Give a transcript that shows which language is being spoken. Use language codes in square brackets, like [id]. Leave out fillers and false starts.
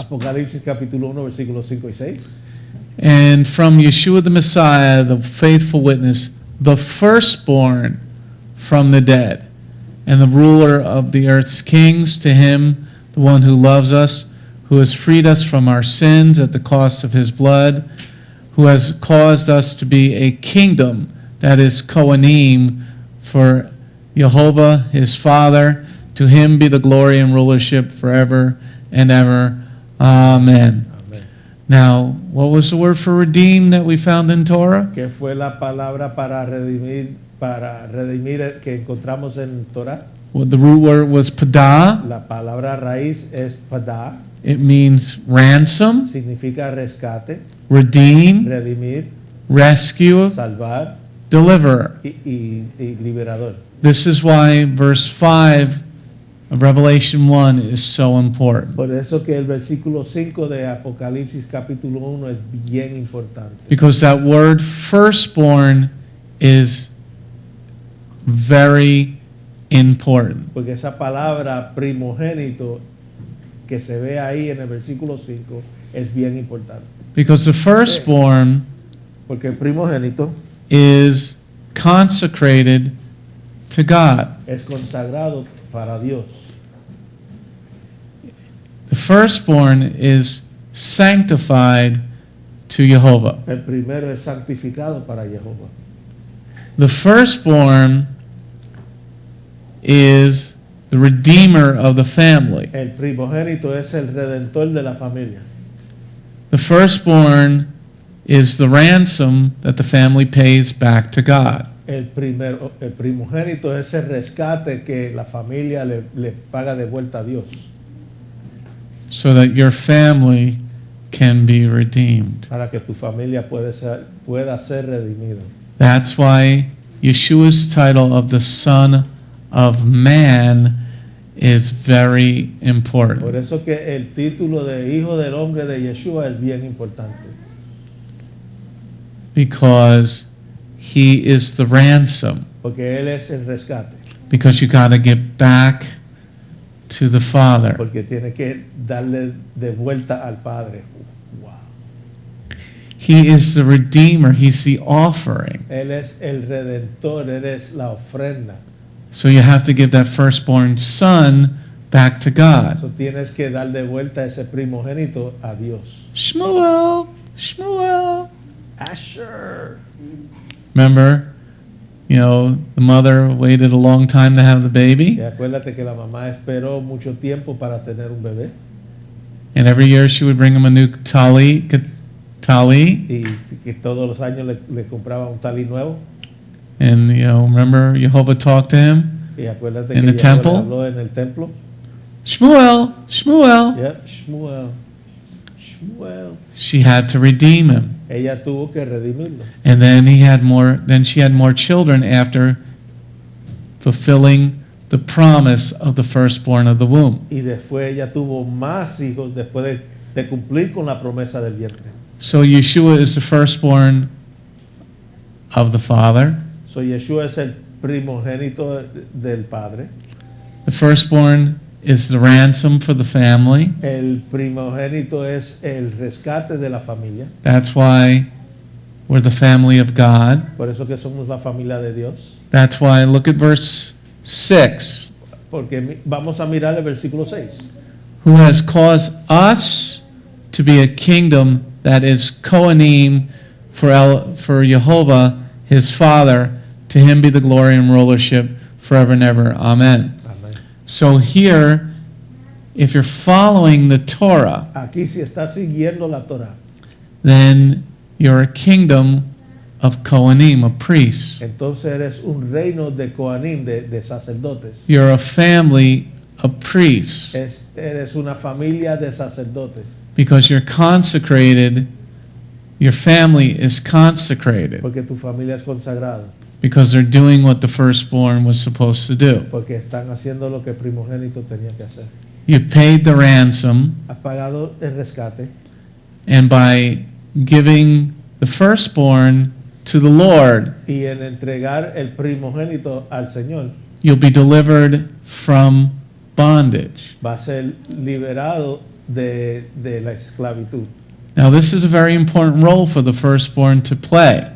[es] Apocalipsis capítulo 1, versículos 5 y 6. [en] And from Yeshua the Messiah, the faithful witness, the firstborn from the dead, and the ruler of the earth's kings, to him, the one who loves us, who has freed us from our sins at the cost of his blood, who has caused us to be a kingdom, that is Kohanim, for Jehovah his Father. To him be the glory and rulership forever and ever. Amen. [es] Amén. [en] Now, what was the word for redeem that we found in Torah? [es] ¿Qué fue la palabra para redimir que encontramos en Torah? [en] Well, the root word was padah. [es] La palabra raíz es padah, [en] It means ransom, [es] significa rescate, [en] redeem, [es] redimir, [en] rescue, [es] salvar [en] deliverer. [es] y liberador. [en] This is why verse 5 of Revelation 1 is so important. [es] Por eso que el versículo 5 de Apocalipsis capítulo 1 es bien importante. [en] Because that word firstborn is very important. [es] Porque esa palabra primogénito que se ve ahí en el versículo 5 es bien importante. [en] Because the firstborn [es] Porque el primogénito [en] is consecrated to God. [es] es consagrado para Dios. [en] The firstborn is sanctified to Jehovah. [es] El primero es santificado para Jehová. [en] The firstborn is the redeemer of the family. [es] El primogénito es el redentor de la familia. [en] The firstborn is the ransom that the family pays back to God. [es] El primogénito es el rescate que la familia le paga de vuelta a Dios [en] So that your family can be redeemed. [es] para que tu familia pueda ser redimida. [en] That's why Yeshua's title of the Son of Man is very [es] Por [en] important. [es] eso que el título de Hijo del Hombre de Yeshua es bien importante. [en] Because he is the ransom. [es] Porque Él es el rescate. [en] Because you got to get back to the Father. [es] Porque tiene que darle de vuelta al Padre. [en] Wow. He is the Redeemer. He's the offering. [es] Él es el Redentor, Él es la ofrenda. [en] So you have to give that firstborn son back to God. [es] Eso tienes que dar de vuelta ese primogénito a Dios. [en] Shmuel, Shmuel. Asher. Remember, the mother waited a long time to have the baby. [es] Y acuérdate que la mamá esperó mucho tiempo para tener un bebé. [en] And every year she would bring him a new tali. [es] Y que todos los años le compraba un talí nuevo. [en] And, remember Jehovah talked to him? [es] Y acuérdate [en] In [es] que [en] the [es] Yahweh le [en] temple? [es] habló en el templo. [en] Shmuel, Shmuel. Yeah, Shmuel. Shmuel. She had to redeem him. [es] Ella tuvo que redimirlo. [en] And then she had more children after fulfilling the promise of the firstborn of the womb. [es] Y después ella tuvo más hijos después de cumplir con la promesa del vientre. [en] So Yeshua is the firstborn of the Father. [es] So Yeshua es el primogénito del Padre. [en] The firstborn is the ransom for the family. [es] El primogénito es el rescate de la familia. [en] That's why we're the family of God. [es] Por eso que somos la familia de Dios. [en] That's why, look at verse 6. [es] Porque vamos a mirar el versículo 6. [en] Who has caused us to be a kingdom that is Kohanim for Jehovah, his Father. To him be the glory and rulership forever and ever. Amen. [es] Amén. [en] So here, if you're following the Torah, [es] Aquí si estás siguiendo la Torah, [en] then you're a kingdom of Kohanim, a priest. [es] entonces eres un reino de Coanim, de sacerdotes. [en] You're a family of priests [es] Eres una familia de sacerdotes. [en] because you're consecrated. Your family is consecrated [es] Porque tu familia es consagrada. [en] because they're doing what the firstborn was supposed to do. [es] Porque están haciendo lo que el primogénito tenía que hacer. [en] You paid the ransom, [es] Has pagado el rescate. [en] and by giving the firstborn to the Lord, [es] Y en entregar el primogénito al Señor, [en] you'll be delivered from bondage. [es] va a ser liberado de la esclavitud. [en] Now, this is a very important role for the firstborn to play.